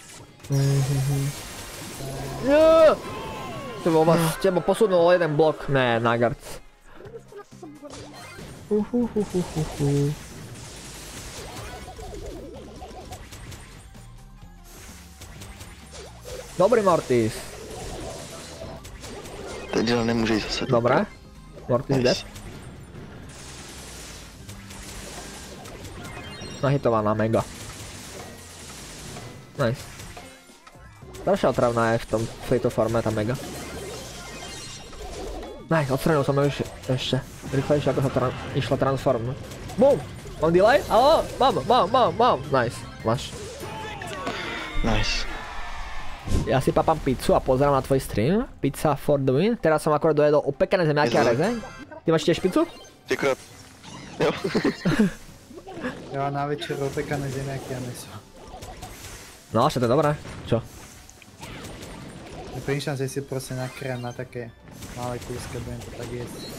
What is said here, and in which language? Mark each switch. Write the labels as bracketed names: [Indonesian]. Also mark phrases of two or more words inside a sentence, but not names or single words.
[Slovak] Teba posunul jeden blok. [Czech] Ne, Nagarts. Dobrý Mortis. Ten dělal nemůže jít zase. [Slovak] Dobré. Mortis dead. Nahitovaná mega. Nice. Ďalšia otravná je v tejto forme, tá mega. Nice, odstranil som ju ešte. Rýchlejšie ako sa išla transform. Boom! Mám delay? Alo? Mám. Nice, máš. Nice. Ja si papám pizzu a pozerám na tvoj stream. [English] Pizza for the win. [Slovak] Teraz som akorát dojedol opekané zemiaky a rezeň. Ty máš tiež pizzu? Ďakujem. Jo. Ja na večer opekané zemiaky a meso. No, však to je dobré. Čo? Premýšľam, že si proste nakryjem na také malé kúske, budem to tak jesť.